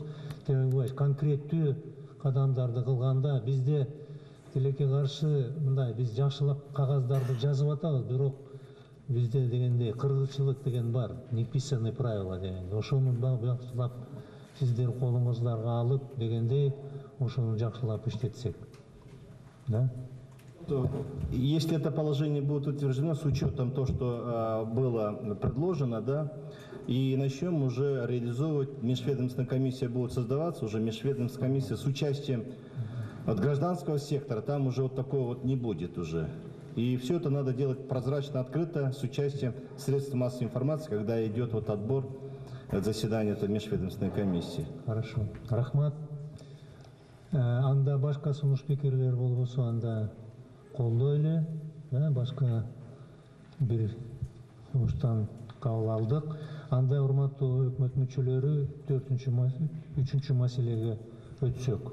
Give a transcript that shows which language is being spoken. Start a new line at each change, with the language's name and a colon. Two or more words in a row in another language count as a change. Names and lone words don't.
Kyrgyz: Темирбаев конкреттүү кадамдарды кылганда бизде тилекке каршы мындай биз жакшылап кагаздарды жазып атабыз, бирок бизде дегендей кыргызчылык деген бар,
Russian: неписанный правила
Kyrgyz: деген. Ошону жакшылап сиздер колуңуздарга алып дегендей ошону жакшылап иштетсек. Да?
Russian: Если это положение будет утверждено с учетом того, что было предложено, да, и начнем уже реализовывать, межведомственная комиссия будет создаваться, уже межведомственная комиссия с участием от гражданского сектора, там уже вот такого вот не будет уже. И все это надо делать прозрачно, открыто, с участием средств массовой информации, когда идет вот отбор заседания этой межведомственной комиссии. Хорошо.
Kyrgyz: Рахмат. Анда башка сунуш пикирлер болбосо анда колдойлу, башка бир сунуштан кабыл алдык. Анда урматтуу өкмөт мүчөлөрү 3-үчүнчү маселеге өтсөк.